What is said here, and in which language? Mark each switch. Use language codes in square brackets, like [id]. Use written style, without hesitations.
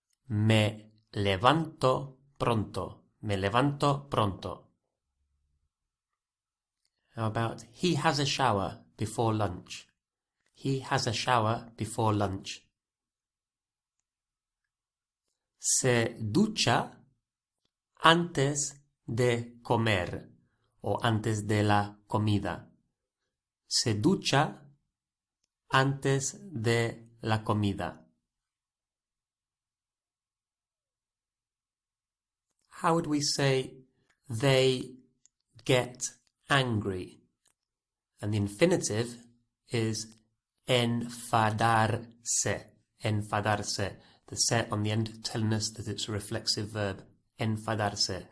[es] Me levanto pronto. Me levanto pronto. [en] How about he has a shower before lunch? He has a shower before lunch. [es] Se ducha antes de comer o antes de la comida. Se ducha antes de la comida. [en] How would we say they get angry? And the infinitive is enfadarse. Enfadarse. The se on the end telling us that it's a reflexive verb. Enfadarse.